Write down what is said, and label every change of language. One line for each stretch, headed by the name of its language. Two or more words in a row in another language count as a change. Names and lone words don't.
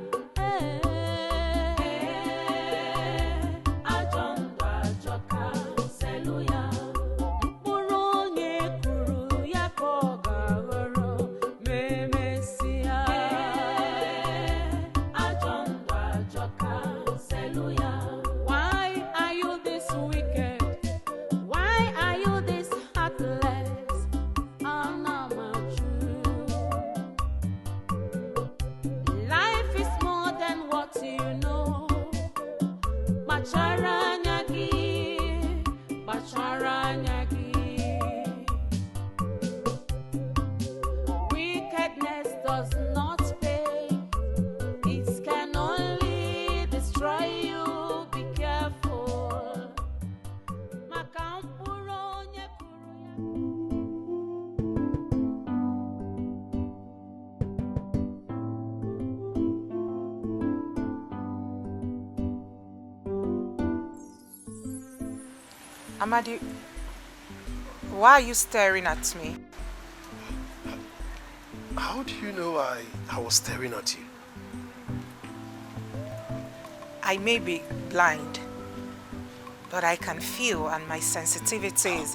Igbo: Ajọ ndụ ajọka, selu ya. Mkpụrụ onye kụrụ ya ka ọ ga-aghọrọ ma emesịa. Ajọ ndụ ajọka, selu ya.
English: Why are you this wicked? Why are you this heartless? Life is more than what you know.
Igbo: Kpachara anya gị, kpachara anya gị.
English: Wickedness does not pay. It can only destroy you. Be careful.
Igbo: Maka mkpụrụ onye kụrụ ya.
English: Amadi, why are you staring at me? How do you know I was staring at you? I may be blind, but I can feel, and my sensitivity is...